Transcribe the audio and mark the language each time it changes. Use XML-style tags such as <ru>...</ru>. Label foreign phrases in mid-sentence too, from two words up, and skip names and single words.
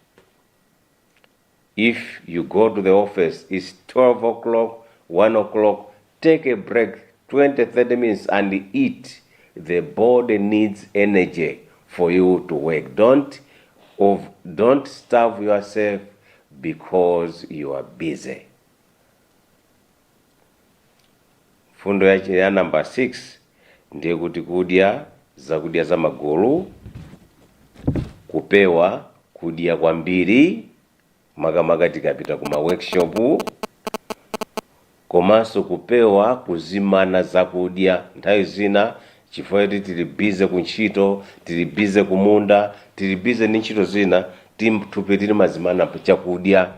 <en>If you go to the office, it's 12 o'clock, 1 o'clock, take a break, 20, 30 minutes and eat. The body needs energy for you to work. Don't starve yourself because you are busy.</en> <ny>Fundo ya number 6 ndiye kuti kudya zakudya za magulu, kupewa kudya kwambiri makamaka tikapita kuma workshop, komanso kupewa kuzimana zakudya nthawi zina chifukwa tili busy kuntchito, tili busy kumunda, tili busy ndi ntchito zina, thupi tili mazimana chakudya.</ny>